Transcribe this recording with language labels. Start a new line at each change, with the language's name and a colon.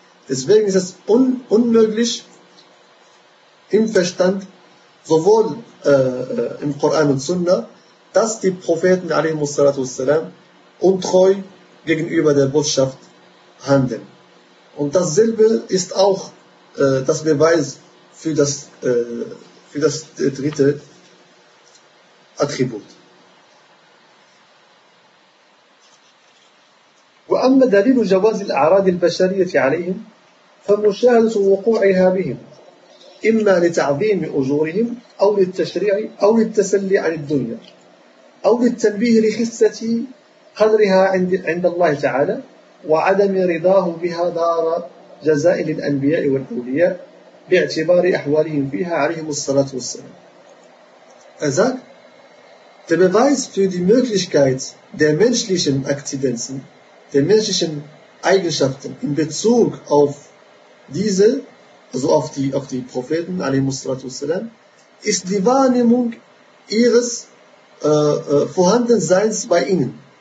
German: Deswegen ist es unmöglich im Verstand, sowohl im Koran und Sunnah, dass die Propheten
Arabic: alayhi salatu wassalam
German: untreu gegenüber der Botschaft handeln. Und dasselbe ist auch das Beweis für das dritte Attribut.
Arabic: وأما دليل جواز الأعراض البشرية عليهم فمشاهدة وقوعها بهم إما لتعظيم أجورهم أو للتشريع أو للتسلي عن الدنيا أو للتنبيه لخسة قدرها عند الله تعالى وعدم رضاه بها دار جزاء للأنبياء والأولياء باعتبار أحوالهم فيها عليهم الصلاة والسلام.
German: أذاك der Beweis für die Möglichkeit der menschlichen Akzidenzen, der menschlichen Eigenschaften in Bezug auf diese, also auf die Propheten
Arabic: عليهم الصلاة والسلام,
German: ist die Wahrnehmung ihres Vorhandenseins bei ihnen.